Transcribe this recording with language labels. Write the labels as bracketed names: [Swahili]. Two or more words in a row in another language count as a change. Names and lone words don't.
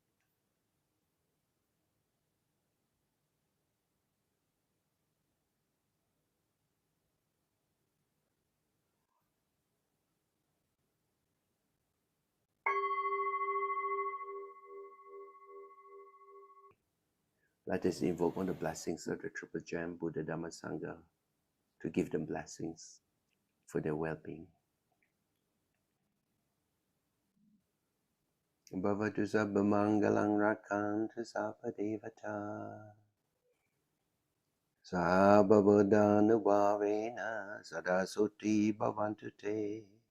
[English] Let us invoke on the blessings of the Triple Gem, Buddha, Dhamma, Sangha, to give them blessings for their well-being. [Pali] Bhavatu sabba mangalang rakantu sabba devata. Sabba buddhanubhavena sada suti bhavantu te.